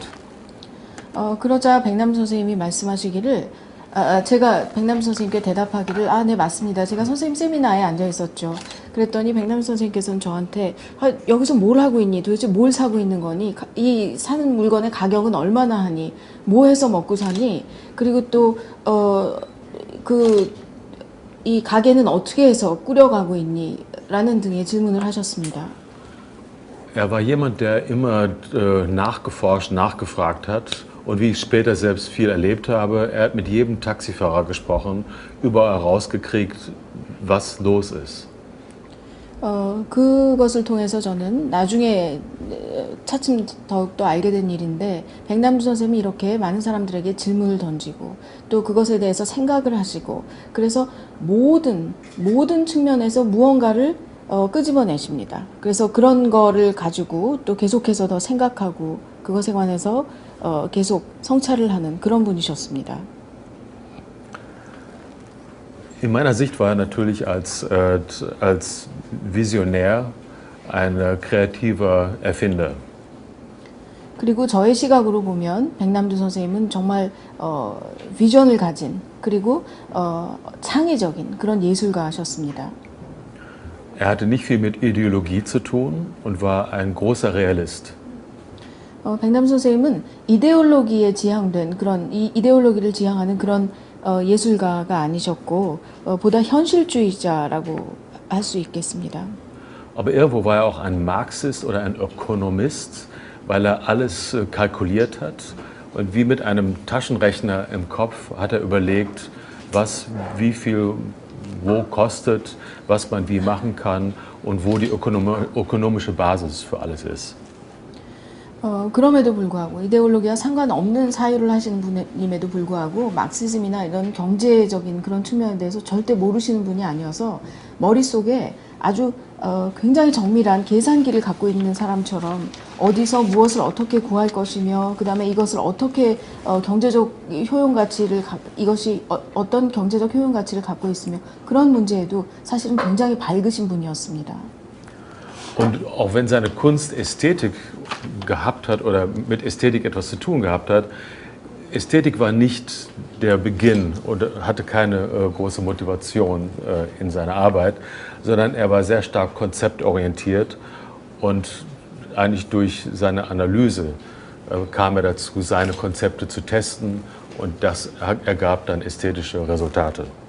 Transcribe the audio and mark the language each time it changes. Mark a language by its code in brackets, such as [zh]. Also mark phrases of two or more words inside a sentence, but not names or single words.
[ko] 그러자 백남준 선생님이 말씀하시기를 제가 백남준 선생님께 대답하기를 네 맞습니다. 제가 선생님 세미나에 앉아 있었죠. 그랬더니 백남준 선생님께서는 저한테 여기서 뭘 하고 있니? 도대체 뭘 사고 있는 거니? 이 사는 물건의 가격은 얼마나 하니? 뭐 해서 먹고 사니? 그리고 또 이 가게는 어떻게 해서 꾸려가고 있니? 라는 등의 질문을 하셨습니다. [de] Er war jemand, der immer nachgeforscht, nachgefragt hat. Und wie ich später selbst viel erlebt habe, er hat mit jedem Taxifahrer gesprochen, überall rausgekriegt, was los ist. [ko] 그것을 통해서 저는 나중에 차츰 더욱더 알게 된 일인데 백남준 선생님이 이렇게 많은 사람들에게 질문을 던지고 또 그것에 대해서 생각을 하시고 그래서 모든 측면에서 무언가를 끄집어내십니다. 그래서 그런 거를 가지고 또 계속해서 더 생각하고 그것에 관해서 계속 성찰을 하는 그런 분이셨습니다. [de] In meiner Sicht war er natürlich als Visionär ein kreativer Erfinder. [ko] 그리고 저의 시각으로 보면 백남준 선생님은 정말 비전을 가진 그리고 창의적인 그런 예술가셨습니다. [de] Er hatte nicht viel mit Ideologie zu tun und war ein großer Realist. [ko] 백남준 선생님은 이데올로기에 지향된 그런 이데올로기를 지향하는 그런 예술가가 아니셨고 보다 현실주의자라고 할 수 있겠습니다. [de] Aber irgendwo war er auch ein Marxist oder ein Ökonomist, weil er alles kalkuliert hat und wie mit einem Taschenrechner im Kopf hat er überlegt, was wie viel wo kostet, was man wie machen kann und wo die ökonomische Basis für alles ist. [ko] 그럼에도 불구하고 이데올로기와 상관없는 사유를 하시는 분임에도 불구하고 막시즘이나 이런 경제적인 그런 측면에 대해서 절대 모르시는 분이 아니어서 머릿속에 아주 굉장히 정밀한 계산기를 갖고 있는 사람처럼 어디서 무엇을 어떻게 구할 것이며 그 다음에 이것을 어떻게 경제적 효용 가치를 이것이 어떤 경제적 효용 가치를 갖고 있으며 그런 문제에도 사실은 굉장히 밝으신 분이었습니다. [de] Und auch wenn seine Kunst Ästhetik gehabt hat oder mit Ästhetik etwas zu tun gehabt hat, Ästhetik war nicht der Beginn und hatte keine große Motivation in seiner Arbeit, sondern er war sehr stark konzeptorientiert und eigentlich durch seine Analyse kam er dazu, seine Konzepte zu testen und das ergab dann ästhetische Resultate.